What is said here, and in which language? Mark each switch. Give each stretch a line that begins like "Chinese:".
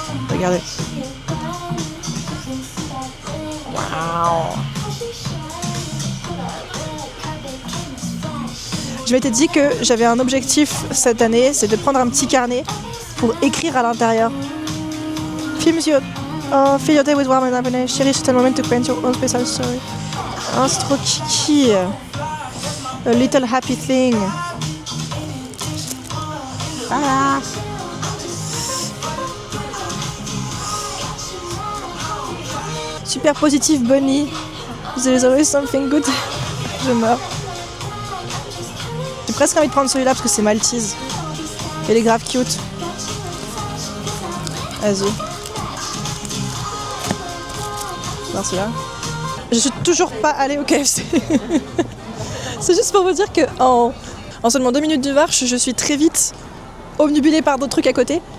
French: Regardez. Waouh. Je m'étais dit que j'avais un objectif cette année, c'est de prendre un petit carnet pour écrire à l'intérieur.
English: Fill your day with warm and happiness. Cherish the moment to paint your own special story.
French: Oh, c'est trop kiki.
English: A little happy thing. Ah. Super positive bunny. There's always something good.
French: Je meurs. J'ai presque envie de prendre celui-là parce que c'est Maltese. Il est grave cute. Vas-y. Alors celui-là. Je suis toujours pas allée au KFC. C'est juste pour vous dire que en seulement 2 minutes de marche, je suis très vite obnubilée par d'autres trucs à côté.